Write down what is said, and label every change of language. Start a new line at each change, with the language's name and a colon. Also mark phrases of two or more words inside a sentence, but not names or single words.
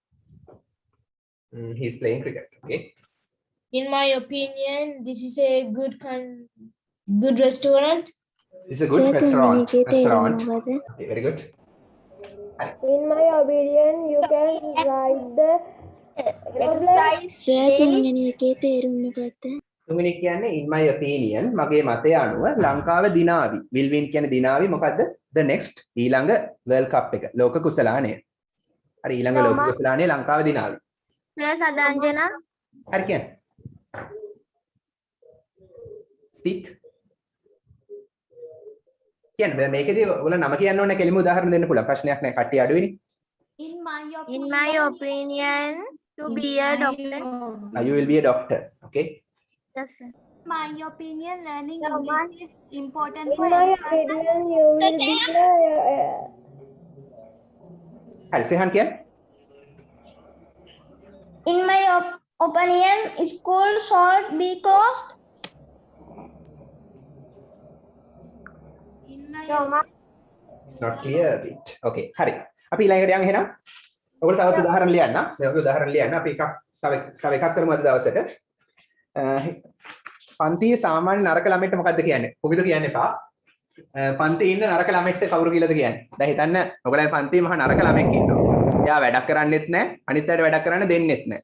English: He's playing cricket. Okay. In my opinion, this is a good restaurant. This is a good restaurant. Okay, very good. In my opinion, you can ride the exercise.
Sinhala: සර් තුන්වෙනි එකේ තේරුම මොකක්ද? තුන්වෙනි කියන්නේ
English: in my opinion
Sinhala: මගේ මතය අනුව ලංකාව දිනාවි.
English: will win
Sinhala: කියන්නේ දිනාවි මොකද්ද?
English: the next
Sinhala: ඊළඟ
English: world cup
Sinhala: එක. ලෝක කුසලානය. හරි ඊළඟ ලෝක කුසලානය ලංකාව දිනාවි. සදාංජන හරි කියන්නේ. speak. කියන්නේ මේකදී ඔයාලා නම කියන්න ඕනේ කෙලිම උදාහරණ දෙන්න පුළුවන්. ප්‍රශ්නයක් නැහැ. කට්ටිය අඩුයිනේ.
English: in my opinion to be a doctor. You will be a doctor. Okay. Yes, sir. My opinion, learning English is important In for my everyone. opinion, you will be
Sinhala: හරි සෙහන් කියන්නේ.
English: in my opinion, school should be closed. In my It's not clear a bit.
Sinhala: Okay. හරි. අපි ඊළඟට යන් එහෙනම්. ඔයගොල්ලෝ තවත් උදාහරණ ලියන්න. මේ වගේ උදාහරණ ලියන්න. අපි එකක් තව එකක් කරමු අද දවසට. පන්තියේ සාමාන්‍ය නරක ළමයට මොකද්ද කියන්නේ? කොහොමද කියන්න එපා. පන්තියේ ඉන්න නරක ළමයට කවුරු කියලාද කියන්නේ? දැන් හිතන්න ඔයගොල්ලෝ පන්තියේ මහා නරක ළමෙක් ඉන්නවා. එයා වැඩක් කරන්නෙත් නැහැ, අනිත් අයට වැඩක් කරන්න දෙන්නෙත් නැහැ.